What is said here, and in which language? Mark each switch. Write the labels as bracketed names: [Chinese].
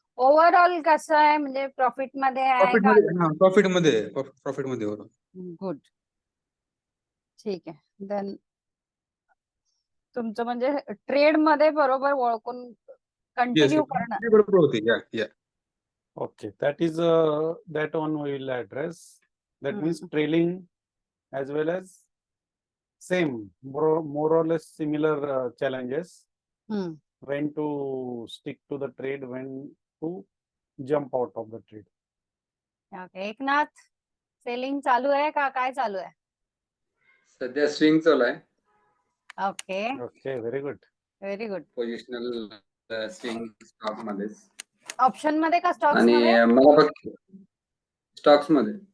[Marathi] Overall कसं आहे, म्हणजे प्रॉफिट मध्ये आहे का? प्रॉफिट मध्ये होतो. गुड. ठीक आहे. देन तुमचं म्हणजे ट्रेड मध्ये बरोबर ओळखून कंटिन्यू करणं. बरोबर होते. या [English] Okay. That is that one we will address. That means trailing as well as same, more or less similar challenges. When to stick to the trade, when to jump out of the trade. Okay. [Marathi] Eknath, selling चालू आहे का काय चालू आहे? सध्या swing चालू आहे. [English] Okay, Okay, very good. Very good. [Marathi] Positional swing stock मध्ये ऑप्शन मध्ये का स्टॉक्स आणि मध्ये? मला फक्त स्टॉक्स मध्ये.